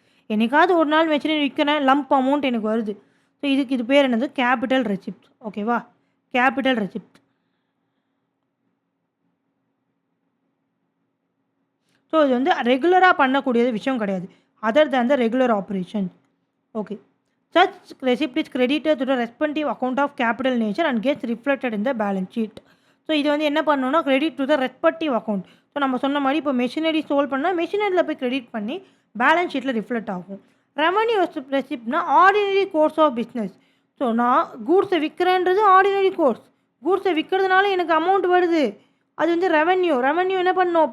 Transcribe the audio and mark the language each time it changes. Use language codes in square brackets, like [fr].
[ta] என்னைக்காவது ஒரு நாள் மெஷினரி விற்கிறேன், லம்ப் அமௌண்ட் எனக்கு வருது. ஸோ இது பேர் என்னது? Capital receipt. ஓகேவா? Capital receipt. ஸோ இது வந்து ரெகுலராக பண்ணக்கூடிய விஷயம் கிடையாது, [en] Other than the regular operation. [ta] Okay. [en] Such receipt is credited to the respective account of capital nature and gets reflected in the balance sheet. [ta] So இது வந்து என்ன பண்ணணும்னா credit to the respective account. So நம்ம சொன்ன மாதிரி இப்போ machinery solve பண்ணால் மெஷினரியில் போய் கிரெடிட் பண்ணி பேலன்ஸ் ஷீட்டில் ரிஃப்ளெக்ட் ஆகும். Revenue ரெசிப்ட்னா ordinary course of business. So நான் கூட்ஸை விற்கிறேன்றது ஆர்டினரி கோர்ஸ். கூட்ஸை விற்கிறதுனால எனக்கு அமௌண்ட் வருது, அது வந்து ரெவன்யூ. ரெவன்யூ என்ன பண்ணணும்?